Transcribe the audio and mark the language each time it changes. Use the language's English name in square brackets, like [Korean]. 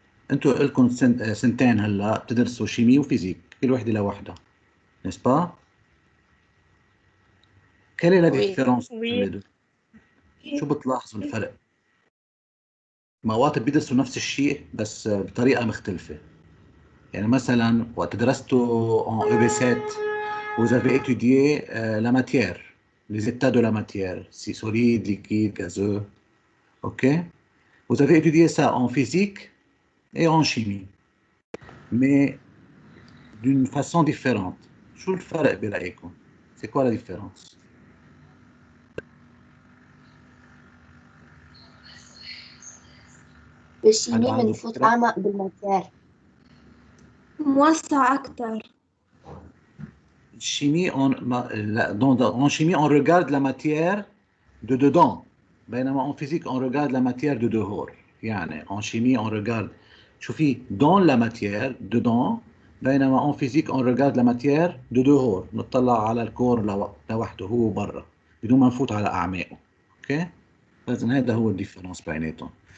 [Arabic] انتوا لكم سنتين هلا بتدرسوا شيمي وفيزيك، كل وحده لوحدها، [French] n'est-ce pas? Quelle est la différence entre les deux؟ [Arabic] شو بتلاحظوا الفرق مواد بيدرسوا نفس الشيء بس بطريقة مختلفة. يعني مثلا وقت درستوا [French] en EB7 vous avez étudié la matière, les états de la matière, si solide, liquide, gazeux, ok? Vous avez étudié ça en physique et en chimie, mais d'une façon différente. [Arabic] شو الفرق برأيكم؟ [French] C'est quoi la différence? [Arabic] بالشيمي هل عنده بنفوت فكرة؟ أعمق بالماتير. موسع أكتر. [French] Chimie, en chimie, on regarde la matière de dedans. بينما en physique, on regarde la matière de dehors. يعني en chimie, on regarde شوفي dans la matière, dedans. بينما en physique, on regarde la matière de dehors. [Arabic] نطلع على الكور لوحده هو برا بدون ما نفوت على أعماقه. اوكي؟ فإذا هذا هو الديفرنس بيناتهم.